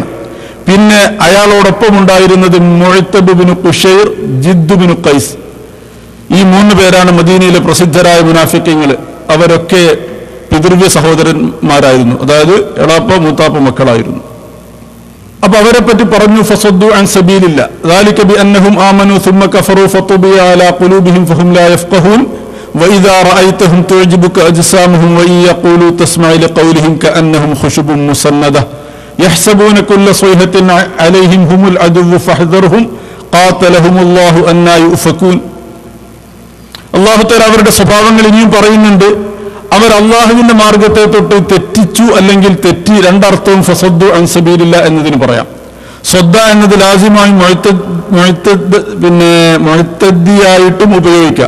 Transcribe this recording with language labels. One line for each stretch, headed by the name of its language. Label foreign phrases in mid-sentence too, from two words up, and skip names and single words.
Malayalam: പിന്നെ അയാളോടൊപ്പം ഉണ്ടായിരുന്നത് മുഅ്തബ് ഇബ്നു ഖുശൈർ, ജിദ് ഇബ്നു ഖൈസ്. ഈ 3 പേരാണ് മദീനയിലെ പ്രസിദ്ധരായ മുനാഫിഖീങ്ങൾ. അവരൊക്കെ പിതൃവ്യ സഹോദരന്മാരായിരുന്നു, അതായത് എളാപ്പ മൂത്താപ്പ മക്കളായിരുന്നു. അപ്പൊ അവരെ പറ്റി പറഞ്ഞു
Arabic: فصدوا عن سبيل الله ذلك بانهم امنوا ثم كفروا فطبع على قلوبهم فهم لا يفقهون واذا رايتهم تعجبك اجسامهم وان يقولوا تسمع لقولهم كانهم خشب مسنده يحسبون كل صيحة عليهم هم العدو فاحذرهم قاتلهم الله أن يؤفكون.
Malayalam: അല്ലാഹു തആല അവരുടെ സ്വഭാവങ്ങൾ ഇനിയും പറയുന്നുണ്ട്. അവർ അള്ളാഹുവിന്റെ മാർഗത്തെ തൊട്ട് തെറ്റിച്ചു അല്ലെങ്കിൽ തെറ്റി. രണ്ടർത്ഥവും
Arabic: فصدوا عن سبيل الله
Malayalam: എന്നതിന് പറയാം. സ്വദ്ദ എന്നത് ലാസിമായി മുഅ്തദിയായിട്ടും ഉപയോഗിക്കാം.